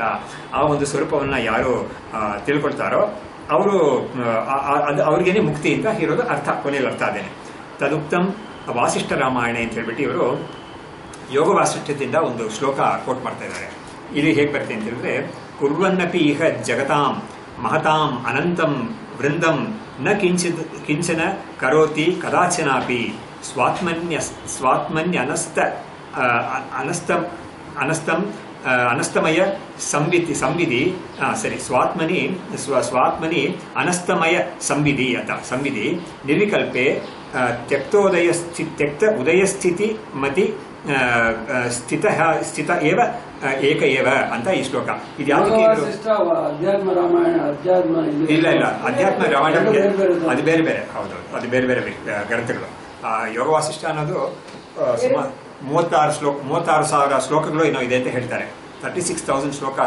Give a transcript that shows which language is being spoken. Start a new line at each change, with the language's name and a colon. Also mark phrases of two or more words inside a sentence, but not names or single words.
Kannada: ಆ ಒಂದು ಸ್ವರೂಪವನ್ನ ಯಾರು ತಿಳ್ಕೊಳ್ತಾರೋ ಅವರು ಅವ್ರಿಗೇನೆ ಮುಕ್ತಿ ಅಂತ ಇರೋದು ಅರ್ಥ, ಕೊನೆಯಲ್ಲಿ ಅರ್ಥ ಅದೇನೆ. ತದುಕ್ತಂ ವಾಸಿಷ್ಠ ರಾಮಾಯಣ ಅಂತ ಹೇಳ್ಬಿಟ್ಟು ಇವರು ಯೋಗ ವಾಸಿಷ್ಠದಿಂದ ಒಂದು ಶ್ಲೋಕ ಕೋಟ್ ಮಾಡ್ತಾ ಇದ್ದಾರೆ. ಇದು ಹೇಗೆ ಬರುತ್ತೆ ಅಂತ ಹೇಳಿದ್ರೆ,
Sanskrit: ಕುರ್ವನ್ನಪಿ ಇಹ ಜಗತಾಂ ಮಹತಾಂ ಅನಂತಂ ವೃಂದಂ ನ ಕಿಂಚನ ಕರೋತಿ ಕದಾಚನಾಪಿ ಸ್ವಾತ್ಮನ್ಯ ಅನಸ್ತಮಯ ಸಂವಿಧಿ ಸ್ವಾತ್ಮನಿ ಅನಸ್ತಮಯ ಸಂವಿಧಿ ನಿರ್ವಿಕಲ್ಪೆ ತ್ಯಕ್ತ ಉದಯಸ್ಥಿತಿ ಮತಿ ಸ್ಥಿತ ಏವ ಏಕ ಏವ
Kannada: ಅಂತ ಈ ಶ್ಲೋಕ. ಇದು ಯಾವ್ದಕ್ಕೆ? ಅಧ್ಯಾತ್ಮ ರಾಮಾಯಣ, ಇಲ್ಲ ಅಧ್ಯಾತ್ಮ ರಾಮಾಯಣ ಅದು ಬೇರೆ ಬೇರೆ. ಹೌದು, ಅದು ಬೇರೆ ಬೇರೆ ಗ್ರಂಥಗಳು. ಯೋಗ ವಾಸಿಷ್ಠ ಅನ್ನೋದು ಸುಮಾರು 36,000 ಶ್ಲೋಕಗಳು ಏನೋ ಇದೆ ಅಂತ ಹೇಳ್ತಾರೆ. 36,000 ಶ್ಲೋಕಾಸ್.